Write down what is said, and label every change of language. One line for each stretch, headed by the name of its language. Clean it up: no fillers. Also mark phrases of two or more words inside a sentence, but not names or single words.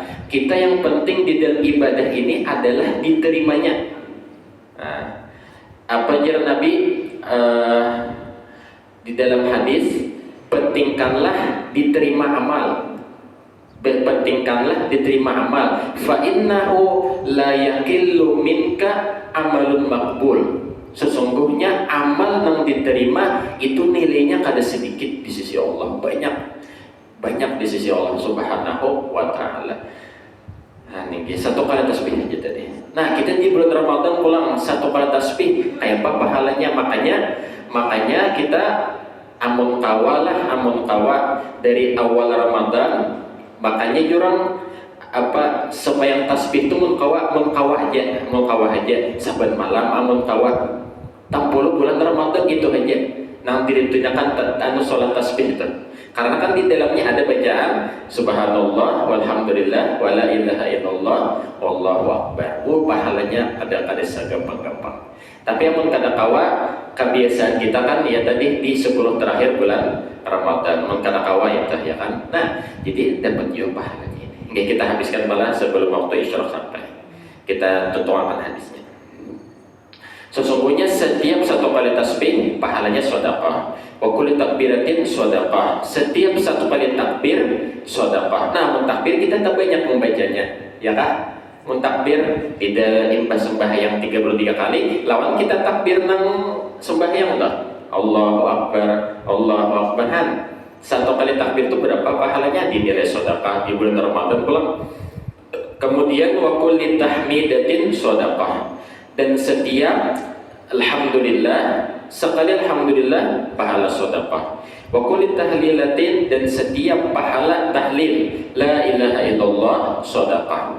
Banjar: Kita yang penting di dalam ibadah ini adalah diterimanya. Nah, apa ajar Nabi di dalam hadis, pentingkanlah diterima amal, pentingkanlah diterima amal,
Arabic: فإنه لا يقل منك عمل مقبول.
Banjar: Sesungguhnya amal yang diterima itu nilainya kada sedikit di sisi Allah, banyak di sisi Allah
Arabic: سبحانه وتعالى.
Banjar: Nah ini satu kali tasbih aja tadi. Nah kita di bulan Ramadan pulang satu kali tasbih, kayak apa pahalanya? Makanya kita amun kawa dari awal Ramadan, makanya jurang apa sembahyang tasbih itu mun kawa aja saban malam amun kawa 60 bulan Ramadan itu aja. Nah ditunjukkan anu sholat tasbih itu. Karena kan di dalamnya ada bacaan
Arabic: سبحان الله والحمد لله ولا إله إلا الله والله أكبر.
Banjar: Pahalanya ada segampang-gampang. Tapi amun kada kawa, kebiasaan kita kan ya tadi di 10 terakhir bulan Ramadan mun kada kawa ya kan. Nah, jadi dapat juga pahalanya ini. Nggak kita habiskan malah sebelum waktu isyraq sampai. Kita tutuakan hadisnya. Sesungguhnya setiap satu kali tasbih pahalanya sedekah.
Arabic: وكل تكبيرة
Banjar: sedekah. Setiap satu kali takbir sedekah. Nah, mentakbir kita tak banyak membacanya, ya kan? Mentakbir tidak imbas sembahyang 33 kali, lawan kita takbir nang sembahyang dah.
Arabic: الله أكبر، الله أكبر.
Banjar: Satu kali takbir itu berapa pahalanya? Dinilai sedekah di bulan Ramadan pulang. Kemudian
Arabic: وكل تحميدة
Banjar: sedekah. Dan setiap alhamdulillah, sekali alhamdulillah pahala sedekah.
Arabic: وكل تهليلة,
Banjar: dan setiap pahala tahlil
Arabic: لا إله إلا الله
Banjar: sedekah.